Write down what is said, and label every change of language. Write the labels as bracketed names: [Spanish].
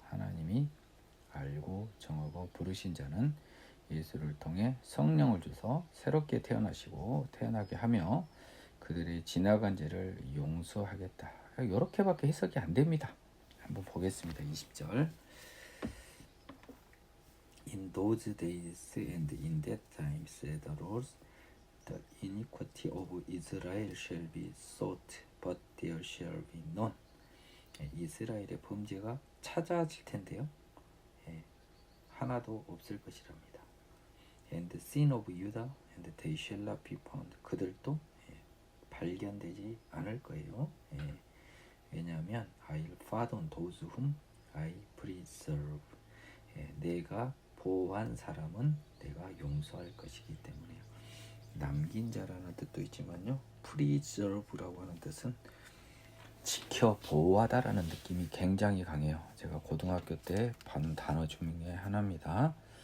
[Korean] 하나님이 알고 정하고 부르신 자는 예수를 통해 성령을 주서 새롭게 태어나게 하며 그들의 지나간 죄를 용서하겠다. 이렇게밖에 해석이 안 됩니다. 한번 보겠습니다. 20절. [English] In those days and in that time, said the Lord, the iniquity of Israel shall be sought, but there shall be none. [Korean] 이스라엘의 범죄가 찾아질 텐데요, 하나도 없을 것이랍니다. [English] And the sin of Judah, and they shall not be found. [Korean] 그들도 발견되지 않을 거예요. 왜냐하면 [English] I'll pardon those whom I preserve. [Korean] 내가 보호한 사람은 내가 용서할 것이기 때문에요. 남긴 자라는 뜻도 있지만요, preserve라고 하는 뜻은 지켜 보호하다라는 느낌이 굉장히 강해요. 제가 고등학교 때 받은 단어 중에 하나입니다.